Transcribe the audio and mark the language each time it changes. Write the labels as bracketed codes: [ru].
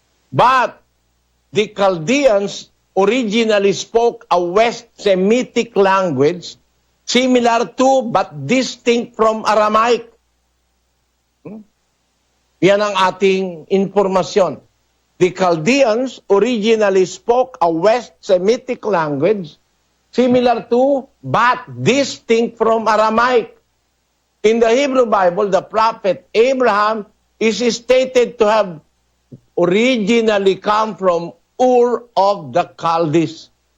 [en] But the Chaldeans originally spoke a West Semitic language similar to but distinct from Aramaic. [tl] Yan ang ating informasyon. [en] The Chaldeans originally spoke a West Semitic language similar to but distinct from Aramaic. In the Hebrew Bible, the prophet Abraham is stated to have originally come from Ur of the Chaldees.